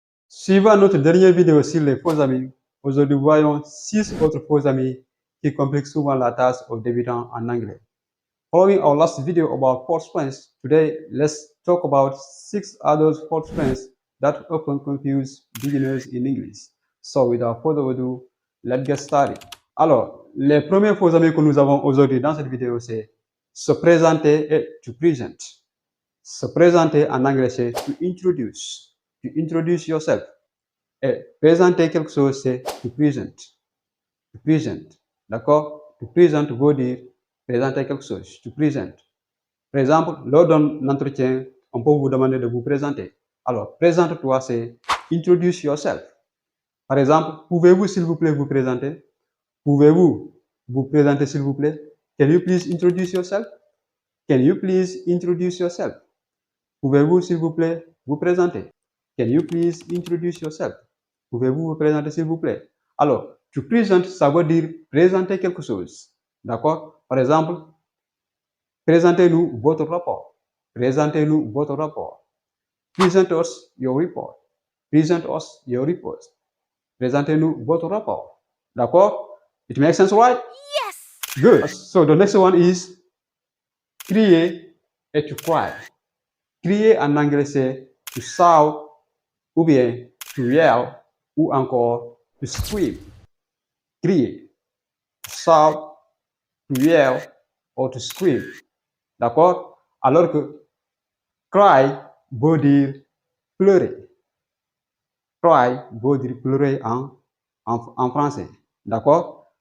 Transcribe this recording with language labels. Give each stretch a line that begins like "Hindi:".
French: Suivant notre dernière vidéo sur les faux amis, aujourd'hui voyons 6 autres faux amis qui compliquent souvent la tâche aux débutants en anglais.
English: Following our last video about false friends, today let's talk about 6 other false friends that often confuse beginners in English. So without further ado, let's get started.
French: Alors, les premiers faux amis que nous avons aujourd'hui dans cette vidéo, c'est se présenter et to present. Se présenter en anglais, c'est to introduce.
English: To introduce yourself.
French: Et présenter quelque chose, c'est to present. To present. D'accord? To present veut dire présenter quelque chose. To present. Par exemple, lors d'un entretien, on peut vous demander de vous présenter. Alors, présente-toi, c'est
English: introduce yourself.
French: Par exemple, pouvez-vous, s'il vous plaît, vous présenter? Pouvez-vous vous présenter, s'il vous plaît?
English: Can you please introduce yourself? Can you please introduce yourself?
French: Pouvez-vous, s'il vous plaît, vous présenter?
English: Can you please introduce yourself?
French: Pouvez-vous vous présenter, s'il vous plaît? Alors, to present, ça veut dire présenter quelque chose. D'accord? Par exemple, présentez-nous votre rapport. Présentez-nous votre rapport.
English: Present us your report. Present us your report.
French: Présentez-nous votre rapport. D'accord?
English: It makes sense, right? Yes! Good. So the next one is crier et to cry.
French: Crier en anglais, c'est to shout, ou bien to yell, ou encore to scream. Crier.
English: To shout, to yell, or to scream.
French: D'accord? Alors que cry veut dire pleurer. Cry veut dire pleurer en français. D'accord?